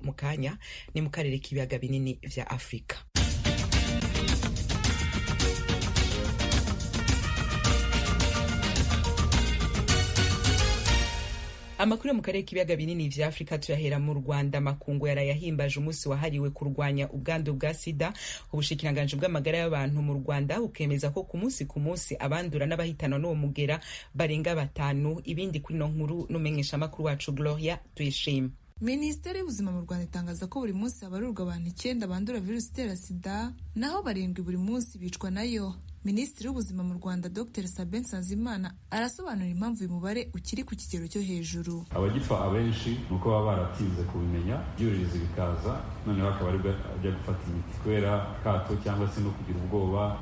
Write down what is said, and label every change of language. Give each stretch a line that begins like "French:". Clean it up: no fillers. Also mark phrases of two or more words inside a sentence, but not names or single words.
Rundi: Mukanya ni mu karere k'ibiyaga binini vya Afrika. Amakuru mu karere k'ibiyaga binini vya Afrika tuyahera mu Rwanda. Makungu yarayahimbaje umunsi wahariwe kurwanya ubwandu bwa sida. Ubushikiranganje bw'amagara y'abantu mu Rwanda bukemeza ko ku munsi abandura n'abahitana n'uwo mugera barenga 5. Ibindi kuri no nkuru n'umenyesha makuru wacu Gloria Tuyishime.
Kinyarwanda: Minisiteri y'ubuzima mu Rwanda itangaza ko buri munsi habarurwa abantu 9 bandura virusi itera sida, naho 7 buri munsi bicwa nayo. Minisitiri w'ubuzima mu Rwanda Dr Sabin Nsanzimana arasobanura impamvu uyu mubare ukiri ku kigero cyo hejuru. Abagipfa abenshi nuko baba baratinze kubimenya, byuririza bikaza, none bakaba ari bajya gufata imiti kubera kato cyangwa se no kugira ubwoba.